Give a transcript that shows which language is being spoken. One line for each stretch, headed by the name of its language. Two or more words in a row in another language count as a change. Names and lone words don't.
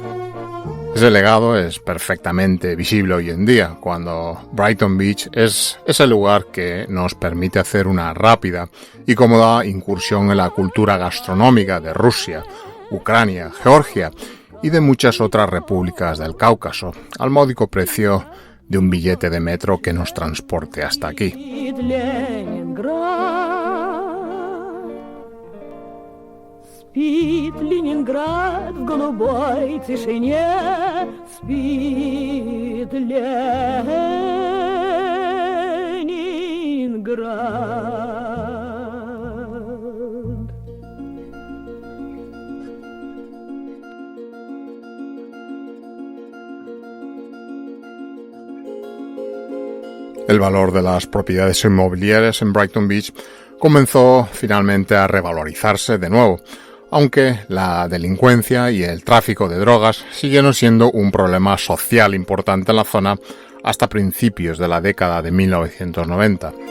Spanish: Ese legado es perfectamente visible hoy en día, cuando Brighton Beach es ese lugar que nos permite hacer una rápida y cómoda incursión en la cultura gastronómica de Rusia, Ucrania, Georgia y de muchas otras repúblicas del Cáucaso, al módico precio de un billete de metro que nos transporte hasta aquí.
Russian: Спит Ленинград в голубой тишине, спит Ленинград.
Spanish: El valor de las propiedades inmobiliarias en Brighton Beach comenzó finalmente a revalorizarse de nuevo, aunque la delincuencia y el tráfico de drogas siguieron siendo un problema social importante en la zona hasta principios de la década de 1990.